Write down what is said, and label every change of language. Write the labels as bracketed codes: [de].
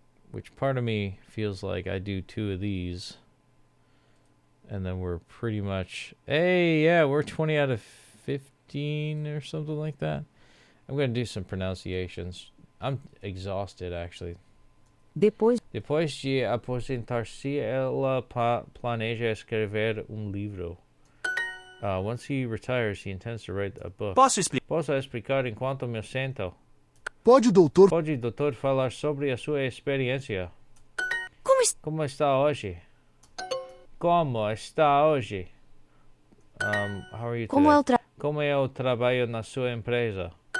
[en] Which part of me feels like I do 2 of these. And then we're pretty much, hey, yeah, we're 20 out of 15 or something like that. I'm going to do some pronunciations. I'm exhausted, actually. [pt] Depois de aposentar-se, ela planeja escrever livro. [en] Once he retires, he intends to write a book. [pt] Posso explicar? Posso explicar enquanto me sento? Pode, doutor. Pode, doutor, falar sobre a sua experiência? Como Como está hoje? Como está hoje? [en] How are you today? [pt] Como é o trabalho na sua empresa?